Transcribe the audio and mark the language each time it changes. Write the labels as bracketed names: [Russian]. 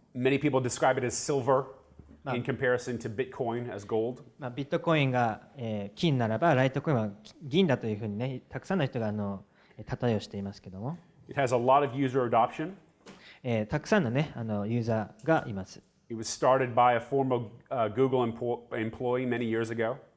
[English] Many people describe it as silver in comparison to Bitcoin as gold. [Japanese] ビットコインが金ならばライトコインは銀だというふうにねたくさんの人が例えをしていますけども。 [English] It has a lot of user adoption. [Japanese] たくさんのねユーザーがいます。 [English] It was started by a former Google employee many years ago.